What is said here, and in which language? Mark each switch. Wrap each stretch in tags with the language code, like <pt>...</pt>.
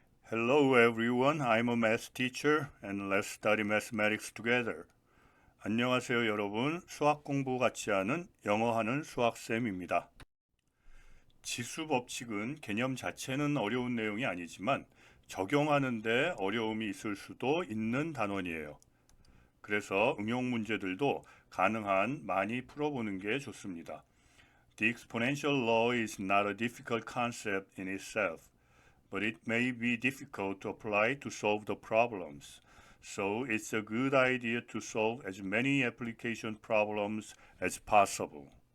<en>Hello everyone, I'm a math teacher and let's study mathematics together.</en> <ko>안녕하세요 여러분, 수학 공부 같이 하는 영어하는 수학쌤입니다. 지수 법칙은 개념 자체는 어려운 내용이 아니지만 적용하는데 어려움이 있을 수도 있는 단원이에요. 그래서 응용 문제들도 가능한 많이 풀어보는 게 좋습니다.</ko> <en>The exponential law is not a difficult concept in itself. But it may be difficult to apply to solve the problems. So it's a good idea to solve as many application problems as possible.</en>